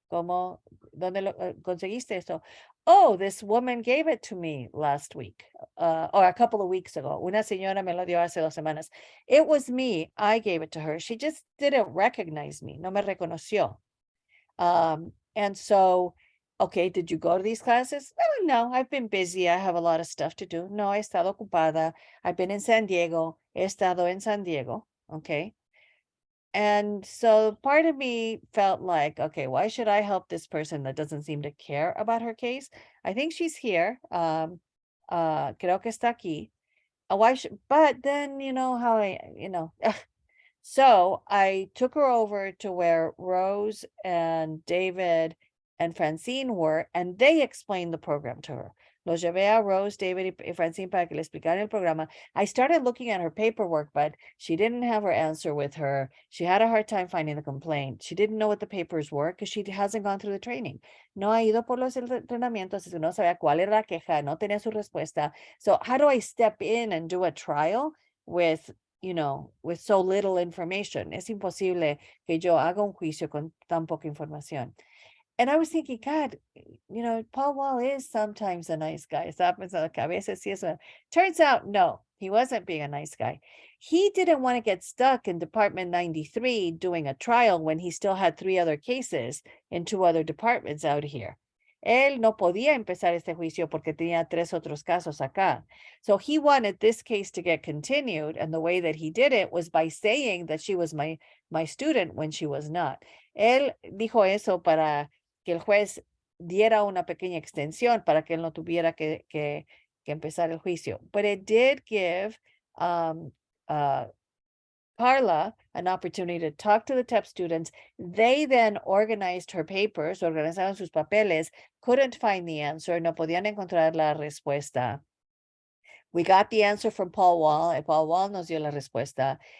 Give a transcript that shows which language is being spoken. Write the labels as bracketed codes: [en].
[es] ¿Dónde lo conseguiste esto? [en] Oh, this woman gave it to me last week, or a couple of weeks ago. [es] Una señora me lo dio hace 2 semanas. [en] It was me. I gave it to her. She just didn't recognize me. [es] No me reconoció. [en] And so, okay, did you go to these classes? Oh, no, I've been busy. I have a lot of stuff to do. [es] No, he estado ocupada. [en] I've been in San Diego. [es] He estado en San Diego. Okay. [en] And so part of me felt like, okay, why should I help this person that doesn't seem to care about her case? I think she's here. [es] Creo que está aquí. [en] But then, you know how So I took her over to where Rose and David and Francine were, and they explained the program to her. [es] Los llevé a Rose, David y Francine para que le explicaran el programa. [en] I started looking at her paperwork, but she didn't have her answer with her. She had a hard time finding the complaint. She didn't know what the papers were because she hasn't gone through the training. [es] No ha ido por los entrenamientos, no sabía cuál era la queja, no tenía su respuesta. [en] So how do I step in and do a trial with with so little information? [es] Es imposible que yo haga un juicio con tan poca información. [en] And I was thinking, God, Paul Wall is sometimes a nice guy. [es] Estaba pensando que a veces sí es [en] Turns out, no, he wasn't being a nice guy. He didn't want to get stuck in Department 93 doing a trial when he still had 3 other cases in 2 other departments out here. [es] Él no podía empezar este juicio porque tenía 3 otros casos acá. [en] So he wanted this case to get continued, and the way that he did it was by saying that she was my student when she was not. [es] Él dijo eso para que el juez diera una pequeña extensión para que él no tuviera que empezar el juicio. [en] But it did give Carla an opportunity to talk to the TEP students. They then organized her papers, [es] organizaron sus papeles, [en] couldn't find the answer, [es] no podían encontrar la respuesta. [en] We got the answer from Paul Wall, and Paul Wall [es] nos dio la respuesta.